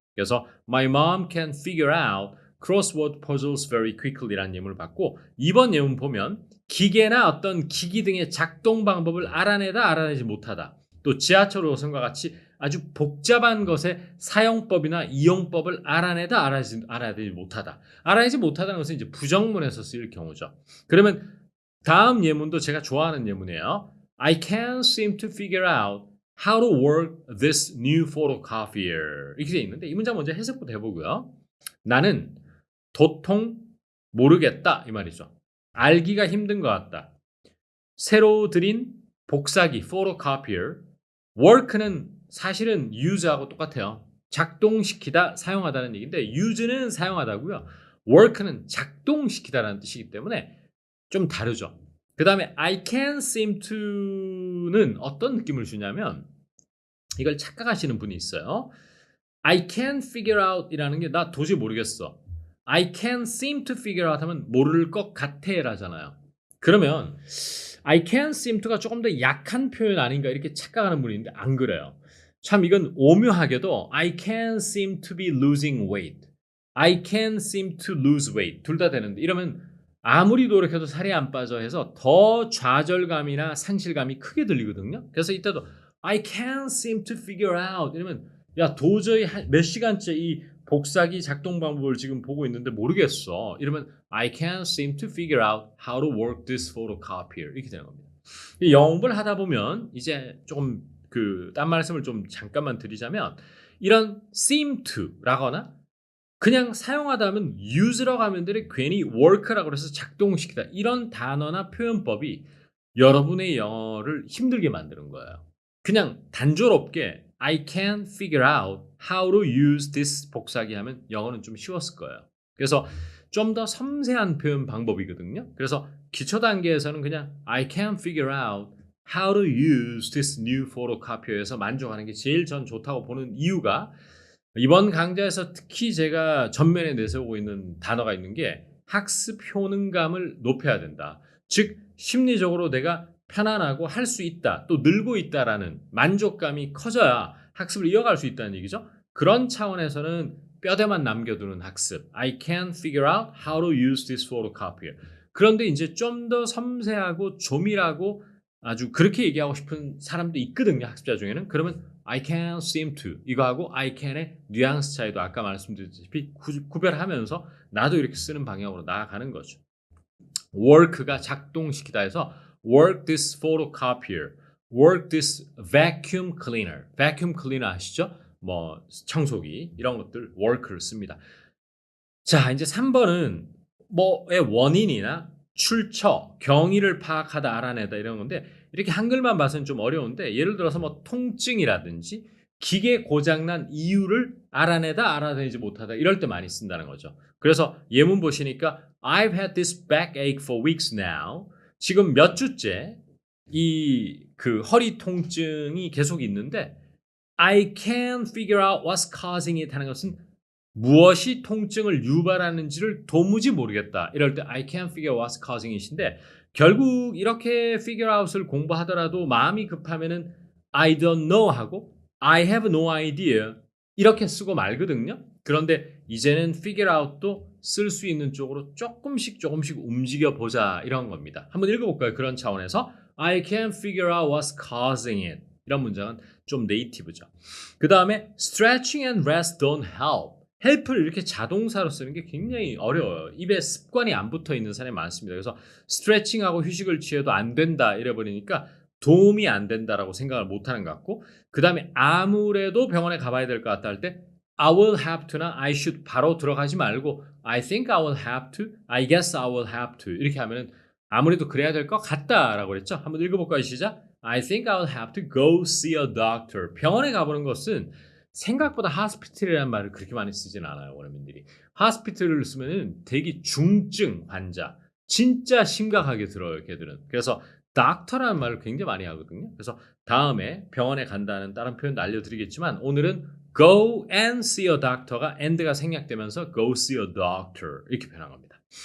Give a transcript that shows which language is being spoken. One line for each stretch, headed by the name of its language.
Korean: 그래서
English: My mom can figure out crossword puzzles very quickly
Korean: 라는 예문을 받고 이번 예문 보면 기계나 어떤 기기 등의 작동 방법을 알아내지 못하다. 또 지하철 노선과 같이 아주 복잡한 것의 사용법이나 이용법을 알아내지 못하다. 알아내지 못하다는 것은 이제 부정문에서 쓰일 경우죠. 그러면 다음 예문도 제가 좋아하는 예문이에요.
English: I can't seem to figure out how to work this new photocopier.
Korean: 이렇게 돼 있는데 이 문장 먼저 해석부터 해보고요. 나는 도통 모르겠다 이 말이죠. 알기가 힘든 것 같다. 새로 들인 복사기 photocopier. work는 사실은 use하고 똑같아요. 작동시키다, 사용하다는 얘기인데 use는 사용하다고요. work는 작동시키다라는 뜻이기 때문에 좀 다르죠. 그 다음에
English: I can't seem to
Korean: to는 어떤 느낌을 주냐면 이걸 착각하시는 분이 있어요.
English: I can't figure out
Korean: 이라는 게 나 도저히 모르겠어.
English: I can't seem to figure out
Korean: 하면 모를 것 같아 라잖아요. 그러면
English: I can't seem to
Korean: 가 조금 더 약한 표현 아닌가 이렇게 착각하는 분이 있는데 안 그래요. 참 이건 오묘하게도
English: I can't seem to be losing weight. I can't seem to lose weight.
Korean: 둘 다 되는데 이러면 아무리 노력해도 살이 안 빠져 해서 더 좌절감이나 상실감이 크게 들리거든요. 그래서 이때도
English: I can't seem to figure out
Korean: 이러면 야 도저히 몇 시간째 이 복사기 작동 방법을 지금 보고 있는데 모르겠어. 이러면
English: I can't seem to figure out how to work this photocopier
Korean: 이렇게 되는 겁니다. 이 영어 공부를 하다 보면 이제 조금 딴 말씀을 좀 잠깐만 드리자면 이런 seem to라거나 그냥 사용하다 하면 use라고 하면 되는데 괜히 work라고 해서 작동시키다 이런 단어나 표현법이 여러분의 영어를 힘들게 만드는 거예요. 그냥 단조롭게
English: I can't figure out how to use this
Korean: 복사기 하면 영어는 좀 쉬웠을 거예요. 그래서 좀 더 섬세한 표현 방법이거든요. 그래서 기초 단계에서는 그냥
English: I can't figure out how to use this new photocopier
Korean: 에서 만족하는 게 제일 전 좋다고 보는 이유가 이번 강좌에서 특히 제가 전면에 내세우고 있는 단어가 있는 게 학습 효능감을 높여야 된다. 즉 심리적으로 내가 편안하고 할 수 있다, 또 늘고 있다라는 만족감이 커져야 학습을 이어갈 수 있다는 얘기죠. 그런 차원에서는 뼈대만 남겨두는 학습.
English: I can't figure out how to use this photocopier.
Korean: 그런데 이제 좀 더 섬세하고 조밀하고 아주 그렇게 얘기하고 싶은 사람도 있거든요. 학습자 중에는. 그러면
English: I can't seem to
Korean: 이거하고
English: I can
Korean: 의 뉘앙스 차이도 아까 말씀드렸다시피 구별하면서 나도 이렇게 쓰는 방향으로 나아가는 거죠. work가 작동시키다 해서
English: work this photocopier, work this vacuum cleaner.
Korean: vacuum cleaner 아시죠? 뭐 청소기 이런 것들 work를 씁니다. 자, 이제 3번은 뭐의 원인이나 출처, 경위를 파악하다, 알아내다 이런 건데 이렇게 한글만 봐서는 좀 어려운데 예를 들어서 뭐 통증이라든지 기계 고장난 이유를 알아내다, 알아내지 못하다 이럴 때 많이 쓴다는 거죠. 그래서 예문 보시니까
English: I've had this backache for weeks now.
Korean: 지금 몇 주째 이 허리 통증이 계속 있는데
English: I can't figure out what's causing it
Korean: 하는 것은 무엇이 통증을 유발하는지를 도무지 모르겠다. 이럴 때
English: I can't figure what's causing it
Korean: 인데 결국 이렇게 figure out을 공부하더라도 마음이 급하면은
English: I don't know
Korean: 하고
English: I have no idea
Korean: 이렇게 쓰고 말거든요. 그런데 이제는 figure out도 쓸 수 있는 쪽으로 조금씩 움직여 보자 이런 겁니다. 한번 읽어볼까요? 그런 차원에서
English: I can't figure out what's causing it
Korean: 이런 문장은 좀 네이티브죠. 그 다음에
English: stretching and rest don't help.
Korean: help를 이렇게 자동사로 쓰는 게 굉장히 어려워요. 입에 습관이 안 붙어 있는 사람이 많습니다. 그래서 stretching하고 휴식을 취해도 안 된다 이래버리니까 도움이 안 된다라고 생각을 못하는 것 같고 그 다음에 아무래도 병원에 가봐야 될 것 같다 할 때
English: I will have to
Korean: 나
English: I should
Korean: 바로 들어가지 말고
English: I think I will have to, I guess I will have to
Korean: 이렇게 하면은 아무래도 그래야 될 것 같다라고 그랬죠. 한번 읽어볼까요? 시작.
English: I think I will have to go see a doctor.
Korean: 병원에 가보는 것은 생각보다 hospital이라는 말을 그렇게 많이 쓰진 않아요. 원어민들이. hospital을 쓰면은 되게 중증 환자, 진짜 심각하게 들어요. 걔들은. 그래서 doctor라는 말을 굉장히 많이 하거든요. 그래서 다음에 병원에 간다는 다른 표현도 알려드리겠지만 오늘은
English: go and see a doctor
Korean: 가 and가 생략되면서
English: go see a doctor
Korean: 이렇게 변한 겁니다.